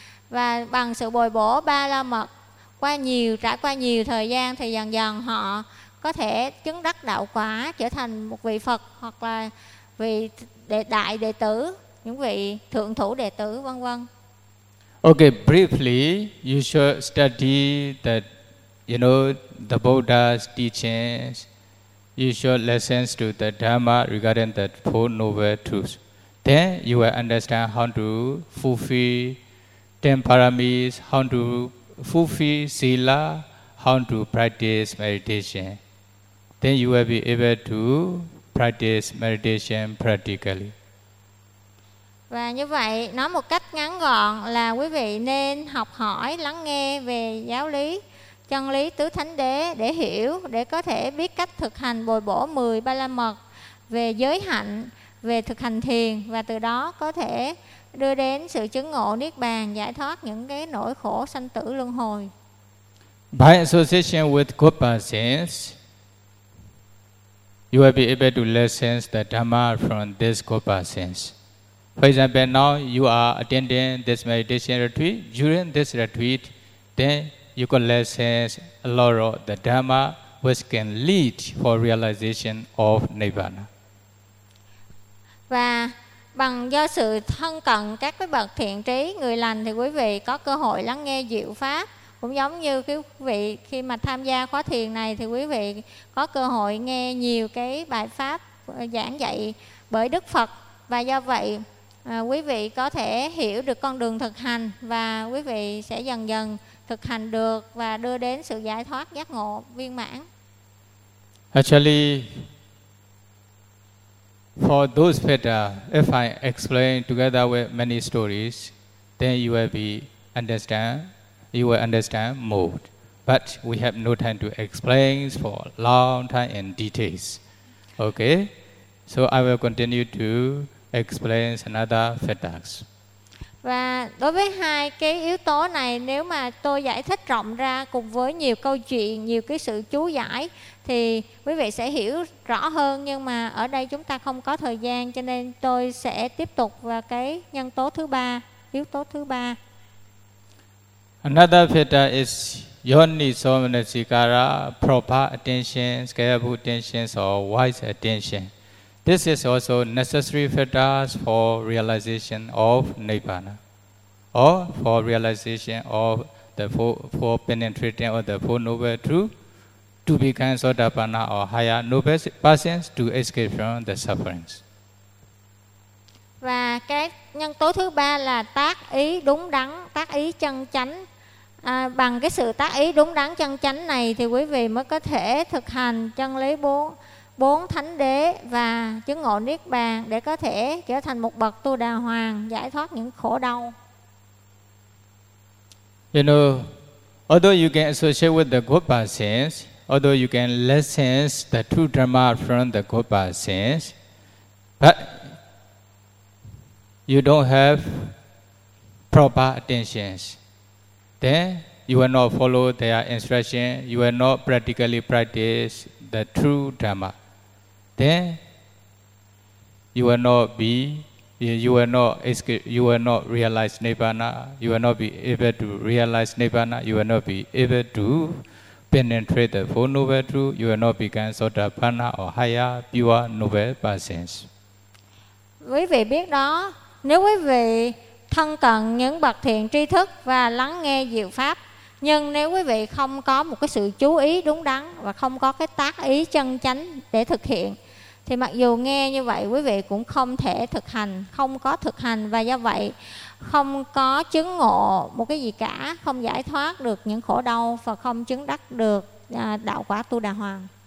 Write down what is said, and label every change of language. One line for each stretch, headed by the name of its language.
Vietnamese: Và bằng sự bồi bổ ba la mật trải qua nhiều thời gian thì dần dần họ có thể chứng đắc đạo quả, trở thành một vị Phật hoặc là vị đại đệ tử, những vị thượng thủ đệ tử vân vân.
English: Okay, briefly, you should study the, you know, the Buddha's teachings. You should listen to the Dhamma regarding the four noble truths. Then you will understand how to fulfill ten paramis, how to fulfill sila, how to practice meditation. Then you will be able to practice meditation practically.
Vietnamese: Và như vậy, nói một cách ngắn gọn là quý vị nên học hỏi, lắng nghe về giáo lý, chân lý tứ thánh đế để hiểu, để có thể biết cách thực hành bồi bổ 10 ba la mật về giới hạnh, về thực hành thiền, và từ đó có thể đưa đến sự chứng ngộ Niết Bàn, giải thoát những cái nỗi khổ sanh tử luân hồi.
English: By association with good persons, you will be able to listen to the Dhamma from this good persons. For example, now you are attending this meditation retreat. During this retreat, then you can listen a lot of the Dhamma which can lead for realization of Nibbana.
Vietnamese: Và bằng do sự thân cận các cái bậc thiện trí, người lành, thì quý vị có cơ hội lắng nghe diệu pháp. Cũng giống như quý vị khi mà tham gia khóa thiền này thì quý vị có cơ hội nghe nhiều cái bài pháp giảng dạy bởi Đức Phật. Và do vậy, quý vị có thể hiểu được con đường thực hành và quý vị sẽ dần dần thực hành được và đưa đến sự giải thoát giác ngộ viên mãn.
English: Actually, for those better, if I explain together with many stories, then you will be understand, you will understand more. But we have no time to explain for long time in details. Okay, so I will continue to explains another factors.
Vietnamese: Và đối với hai cái yếu tố này, nếu mà tôi giải thích rộng ra cùng với nhiều câu chuyện, nhiều cái sự chú giải thì quý vị sẽ hiểu rõ hơn, nhưng mà ở đây chúng ta không có thời gian cho nên tôi sẽ tiếp tục vào cái nhân tố thứ ba, yếu tố thứ ba.
English: Another factor is yoni somanasikara, proper attention, careful attention or wise attention. This is also necessary factors for realization of nibbana or for realization of the four penetrating of the four noble truth to become sotapanna or higher noble persons to escape from the sufferings.
Vietnamese: Và cái nhân tố thứ ba là tác ý đúng đắn, tác ý chân chánh. À, bằng cái sự tác ý đúng đắn chân chánh này thì quý vị mới có thể thực hành chân lý bốn thánh đế và chứng ngộ niết bàn để có thể trở thành một bậc tu đà hoàng, giải thoát những khổ đau.
English: You know, although you can associate with the good persons, although you can lessen the true dharma from the good persons, but you don't have proper attentions, then you will not follow their instruction, you will not practically practice the true dharma. Then you will not be, you will not realize nibbana, you will not be able to realize nibbana, you will not be able to penetrate the four noble truth, you will not become sotapanna or higher pure noble persons.
Vietnamese: Quý vị biết đó, nếu quý vị thân cận những bậc thiện tri thức và lắng nghe diệu pháp, nhưng nếu quý vị không có một cái sự chú ý đúng đắn và không có cái tác ý chân chánh để thực hiện, thì mặc dù nghe như vậy, quý vị cũng không thể thực hành, không có thực hành, và do vậy không có chứng ngộ một cái gì cả, không giải thoát được những khổ đau và không chứng đắc được đạo quả Tu Đà Hoàng.